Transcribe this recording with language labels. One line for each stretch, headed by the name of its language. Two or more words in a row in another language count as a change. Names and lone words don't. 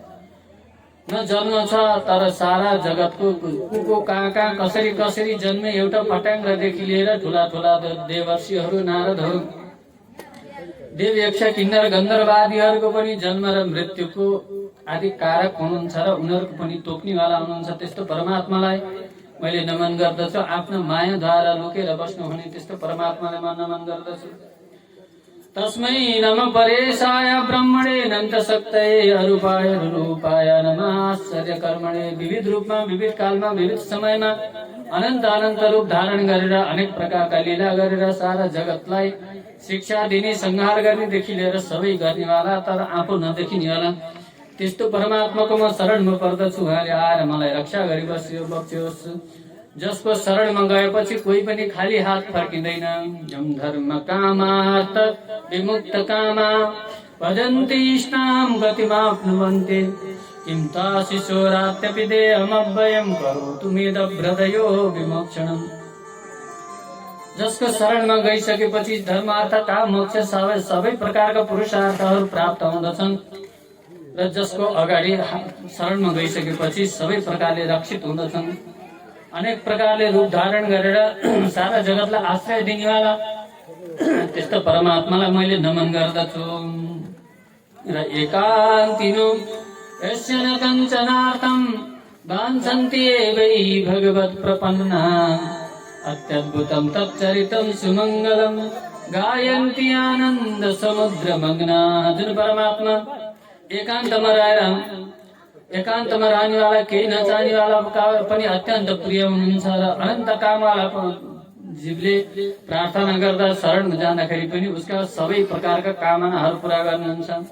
Nepali: न जन्म छ तर सारा जगतको को कहाँ कहाँ कसरी कसरी जन्मे एउटा पटाङ्गदेखि लिएर ठुला ठुला देवर्षिहरू नारदहरू देव यक्ष किन्नर गन्धर्वादीहरूको पनि जन्म र मृत्युको आदि कारक हुनुहुन्छ र उनीहरूको पनि तोक्नेवाला हुनुहुन्छ। त्यस्तो परमात्मालाई मैले नमन गर्दछु। आफ्नो मायाद्वारा लुकेर बस्नुहुने त्यस्तो परमात्मालाई म नमन गर्दछु।
Sanskrit: तस्मै नमः परेशाय ब्रह्मणे अनन्त शक्तये अरूपाय रूपाय नमः आश्चर्य कर्मणे।
Nepali: विविध रूपमा विविध कालमा विविध समयमा अनन्त अनन्त रूप धारण गरेर अनेक प्रकारका लीला गरेर सारा जगतलाई शिक्षा दिने संहार गर्नेदेखि लिएर सबै गर्नेवाला तर आफू नदेखिनेवाला त्यस्तो परमात्माको म शरणमा पर्दछु। उहाँले आएर मलाई रक्षा गरी बक्सियोस्। जसको शरणमा गएपछि कोही पनि खाली हात फर्किँदैन।
Sanskrit: जम धर्म कामार्थ विमुक्त कामा भजन्ति इष्टां गतिमाप्नुवन्ति किं ताशिशोरात्यपि देहमव्ययं करोतु मेदभ्रदयो विमोक्षणम्।
Nepali: जसको शरणमा गइसकेपछि धर्म अर्थ काम मोक्ष सबै प्रकारका पुरुषार्थहरू प्राप्त हुँदछन् र जसको अगाडि शरणमा गइसकेपछि सबै प्रकारले रक्षित हुँदछन्। अनेक प्रकारले रूप धारण गरेर सारा जगतलाई आश्रय दिनेवाला त्यस्तो परमात्मालाई मैले नमन गर्दछु।
Sanskrit: र एकान्तिनो यस्य न कञ्चनार्थं वाञ्छन्ति एवै भगवत् प्रपन्ना अत्यद्भुतं तच्चरितं सुमङ्गलं गायन्ति आनन्द समुद्र मग्ना।
Nepali: जुन परमात्मा एकान्तमा रहनेवाला केही नचाहनेवाला पनि अत्यन्त प्रिय हुनुहुन्छ र अनन्त कामवाला जीवले प्रार्थना गर्दा शरण जाँदाखेरि पनि उसका सबै प्रकारका कामनाहरू पूरा गर्नुहुन्छ।